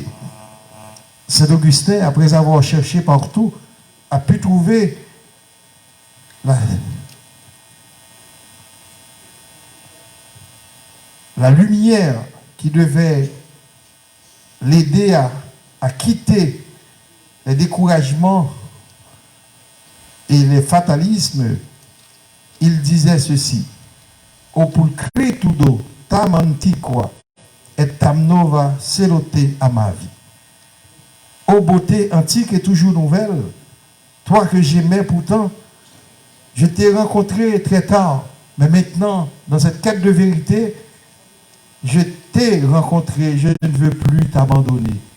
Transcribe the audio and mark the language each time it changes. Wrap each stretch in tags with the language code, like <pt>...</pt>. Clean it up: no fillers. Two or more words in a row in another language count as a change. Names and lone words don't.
<fr>Saint Augustin, après avoir cherché partout, a pu trouver la lumière qui devait l'aider à quitter les découragements et les fatalismes. Il disait ceci:</fr> <la>O pulcritudo tam antiqua et tam nova celote amavi.</la> <fr>Ô beauté antique et toujours nouvelle, toi que j'aimais pourtant, je t'ai rencontré très tard, mais maintenant, dans cette quête de vérité, je t'ai rencontré, je ne veux plus t'abandonner.</fr>